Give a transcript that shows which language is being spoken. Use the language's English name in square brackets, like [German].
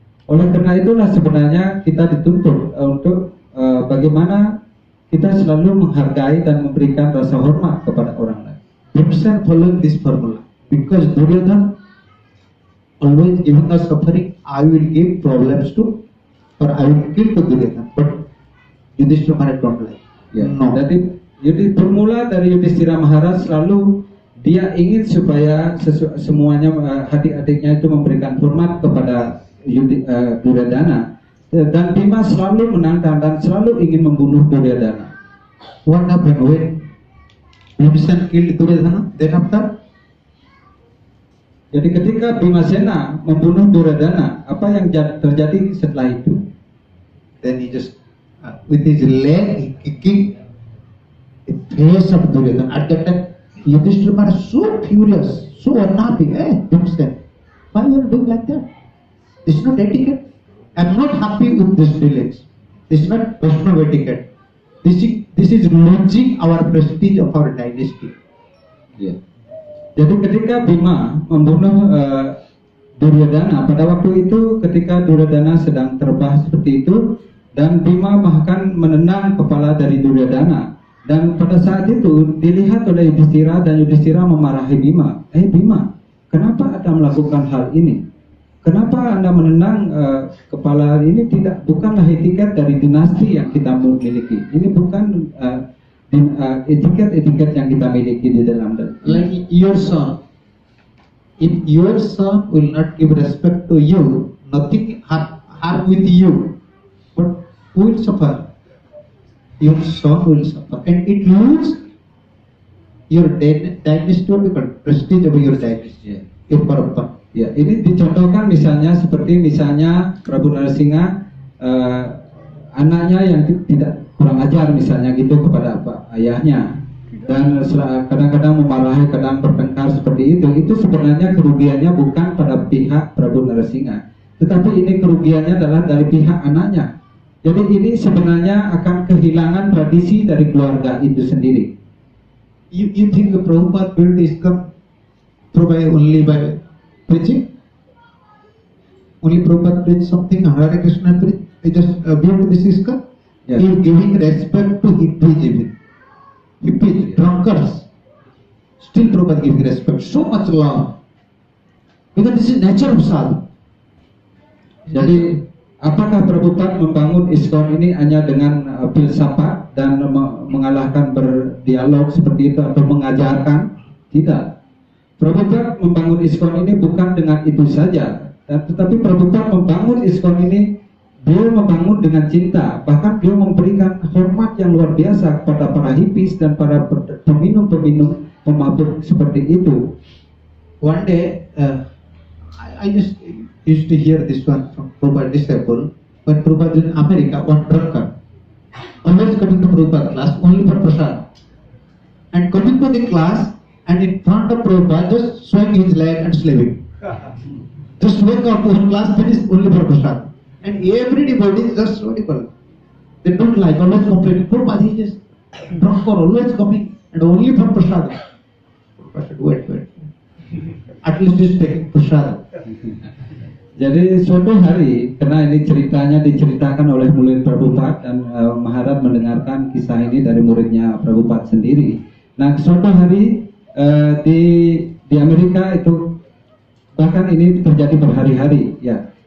[Indonesian] Oleh karena itulah sebenarnya kita dituntut untuk bagaimana kita selalu menghargai dan memberikan rasa hormat kepada orang lain. [English] Bhimsen following this formula because Duryodhana always giving us suffering. I will give problems to, or I will kill to Duryodhana. But Yudhishthira Maharaj don't like. [Indonesian] Ya, [English] No. [Indonesian] Jadi bermula dari Yudhishthira Maharaj selalu dia ingin supaya semuanya adik-adiknya itu memberikan hormat kepada Duryodhana, dan Bima selalu menantang dan selalu ingin membunuh Duryodhana. [English] What happened when Bhimsen killed Duryodhana? Then after, [Indonesian] Jadi ketika Bhimasena membunuh Duryodhana, apa yang terjadi setelah itu? [English] then he just with his leg he kicked the face of Duryodhana. At that time, Yudhishthira Maharaj so furious, so unhappy. Hey, Bhimsen, why you are doing like that? This is not etiquette. I am not happy with this dealings. This is not Vaishnava etiquette. This is losing our prestige of our dynasty. [Indonesian] Ya. Jadi ketika Bima membunuh Duryodhana, pada waktu itu ketika Duryodhana sedang terbah seperti itu, dan Bima bahkan menendang kepala dari Duryodhana, dan pada saat itu dilihat oleh Yudhishthira dan Yudhishthira memarahi Bima. Bima, kenapa Anda melakukan hal ini? Kenapa Anda menendang kepala ini? Bukanlah etiket dari dinasti yang kita miliki. Ini bukan etiket yang kita miliki di dalam. [English] Like your son, if your son will not give respect to you, nothing harm with you, but who will suffer? Your son will suffer, and it loses your dynasty, prestige of your dynasty. Your parampara. [Indonesian] Ya, ini dicontohkan misalnya seperti Prabu Narasingha, anaknya yang tidak kurang ajar misalnya gitu kepada ayahnya, dan kadang-kadang memarahi, kadang bertengkar seperti itu sebenarnya kerugiannya bukan pada pihak Prabu Narasingha, tetapi ini kerugiannya adalah dari pihak anaknya. Jadi ini sebenarnya akan kehilangan tradisi dari keluarga itu sendiri. [English] You think the Prabhupada built ISKCON only by preaching? Only Prabhupada preached something, Hare Krishna preached, he just built this ISKCON? Yes. He is giving respect to hippies even. Hippies, drunkards. Still Prabhupada giving respect, so much love. Because this is nature of sadhu. [Indonesian] Jadi apakah Prabhupada membangun ISKCON ini hanya dengan filsafat dan mengalahkan berdialog seperti itu atau mengajarkan? Tidak. Prabhupada membangun ISKCON ini bukan dengan itu saja, tetapi Prabhupada membangun ISKCON ini, beliau membangun dengan cinta, bahkan beliau memberikan hormat yang luar biasa kepada para hippies dan para peminum-peminum pemabuk seperti itu. [English] One day, I just used to hear this one from Prabhupada disciple. When Prabhupada in America, one drunkard, always coming to Prabhupada class only for prasad, and coming to the class and in front of Prabhupada just swing his leg and sleeping. Just wake up, one class finished only for prasad, and everybody is just horrible. They don't like, always complain. Prabhupada is just drunk or always coming and only for prasad. Prabhupada said, wait. At least he's taking prasad. [Indonesian] Jadi suatu hari, karena ini ceritanya diceritakan oleh murid Prabhupada dan Maharaj mendengarkan kisah ini dari muridnya Prabhupada sendiri. Nah, suatu hari di Amerika itu, bahkan ini terjadi berhari-hari, ya.